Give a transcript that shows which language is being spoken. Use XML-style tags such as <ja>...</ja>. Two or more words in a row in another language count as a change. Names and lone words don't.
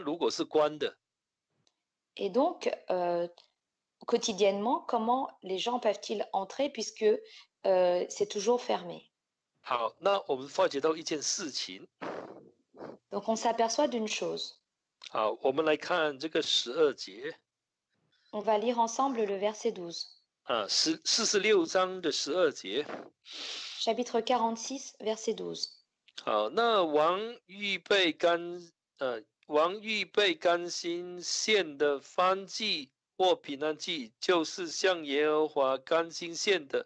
<zh>如果是关的，</zh> <fr>Et donc, quotidiennement, comment les gens peuvent-ils entrer puisque c'est toujours fermé?</fr> <zh>好，那我们发觉到一件事情。</zh> <fr>Donc on s'aperçoit d'une chose.</fr> <zh>好，我们来看这个12节</zh> <fr>On va lire ensemble le verset 12.</fr> <zh>46 章的12节。</zh> <fr>Chapitre 46, verset 12.</fr> <zh>好，那王预备甘心献的燔祭或平安祭，就是向耶和华甘心献的。</zh>